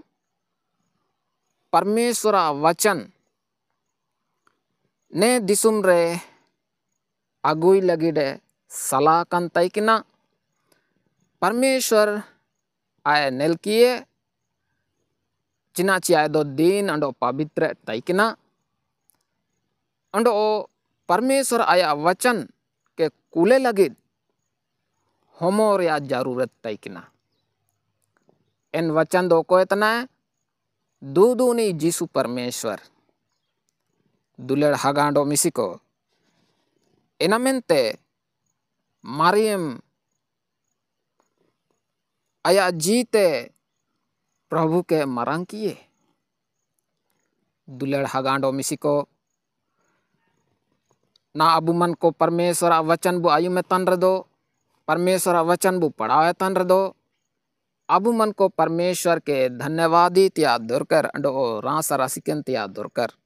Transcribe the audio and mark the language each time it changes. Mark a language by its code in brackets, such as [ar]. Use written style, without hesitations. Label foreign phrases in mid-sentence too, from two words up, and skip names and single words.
[sat] परमेश्वर वचन ने दिसुम रे अगुई लगिडे सलाह कन तैकिना परमेश्वर आय नेलकिए चिना चिया दो दिन अंडो पवित्र तैकिना अंडो परमेश्वर आया वचन के कुले लगिद होमोर या जरूरत तैकिना एन वचन दो को इतना दूनी जीसु परमेश्वर दुलेड़ हगांडो मिसिको एनामेंते मारियम आया जीते प्रभु के मरांग किए दुलेड़ हगांडो मिसिको ना अबु मन को परमेश्वर वचन बु आयु में तन रदो परमेश्वर वचन बु पढ़ावे तन रदो अबु मन को परमेश्वर के धन्यवादी तिया दोरकर अंडो रासा रासिकन तिया दोरकर